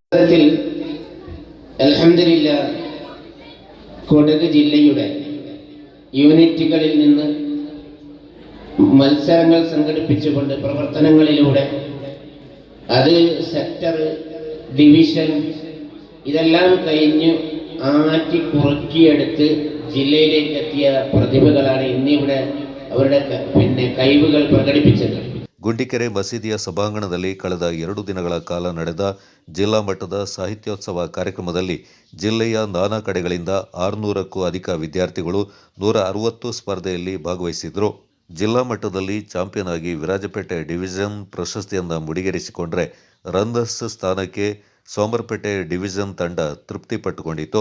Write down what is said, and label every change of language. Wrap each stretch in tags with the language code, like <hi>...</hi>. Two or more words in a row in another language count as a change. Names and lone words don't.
<ml>അൽഹംദുലില്ലാഹ് കൊടക് ജില്ലയുടെ യൂണിറ്റുകളിൽ നിന്ന് മത്സരങ്ങൾ സംഘടിപ്പിച്ചുകൊണ്ട് പ്രവർത്തനങ്ങളിലൂടെ അത് സെക്ടർ, ഡിവിഷൻ ഇതെല്ലാം കഴിഞ്ഞ് ആറ്റി കുറുക്കിയെടുത്ത് ജില്ലയിലേക്ക് എത്തിയ പ്രതിഭകളാണ് ഇന്നിവിടെ അവരുടെ കഴിവുകൾ പ്രകടിപ്പിച്ചത്.</ml> <kn>ಗುಂಡಿಕೆರೆ ಮಸೀದಿಯ ಸಭಾಂಗಣದಲ್ಲಿ ಕಳೆದ 2 ದಿನಗಳ ಕಾಲ ನಡೆದ ಜಿಲ್ಲಾ ಮಟ್ಟದ ಸಾಹಿತ್ಯೋತ್ಸವ ಕಾರ್ಯಕ್ರಮದಲ್ಲಿ ಜಿಲ್ಲೆಯ ನಾನಾ ಕಡೆಗಳಿಂದ 600ಕ್ಕೂ ಅಧಿಕ ವಿದ್ಯಾರ್ಥಿಗಳು 160 ಸ್ಪರ್ಧೆಯಲ್ಲಿ ಭಾಗವಹಿಸಿದ್ರು. ಜಿಲ್ಲಾ ಮಟ್ಟದಲ್ಲಿ ಚಾಂಪಿಯನ್ ಆಗಿ ವಿರಾಜಪೇಟೆ ಡಿವಿಷನ್ ಪ್ರಶಸ್ತಿಯನ್ನು ಮುಡಿಗೇರಿಸಿಕೊಂಡ್ರೆ, ರನ್ನರ್ಸ್ ಸ್ಥಾನಕ್ಕೆ ಸೋಮರ್ಪೇಟೆ ಡಿವಿಷನ್ ತಂಡ ತೃಪ್ತಿಪಟ್ಟುಕೊಂಡಿತು.</kn>